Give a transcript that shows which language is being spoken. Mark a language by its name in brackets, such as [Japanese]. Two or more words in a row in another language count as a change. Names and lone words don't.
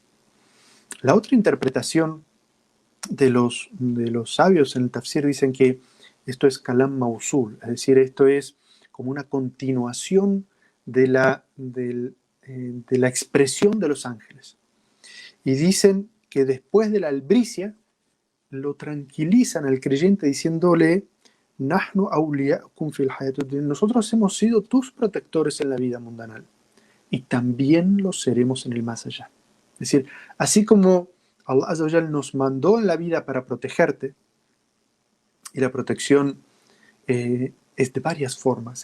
[Spanish] La otra interpretación de los sabios en el tafsir dicen que esto es [Arabic] كلام موصول, [Spanish] es decir, esto es como una continuación de la expresión de los ángeles. Y dicen que después de la albricia lo tranquilizan al creyente diciéndole, [Arabic] نحن أولياؤكم في الحياة الدنيا. [Spanish] Nosotros hemos sido tus protectores en la vida mundanal y también lo seremos en el más allá. Es decir, así como [Arabic] الله عز وجل [Spanish] nos mandó en la vida para protegerte, y la protección es de varias formas.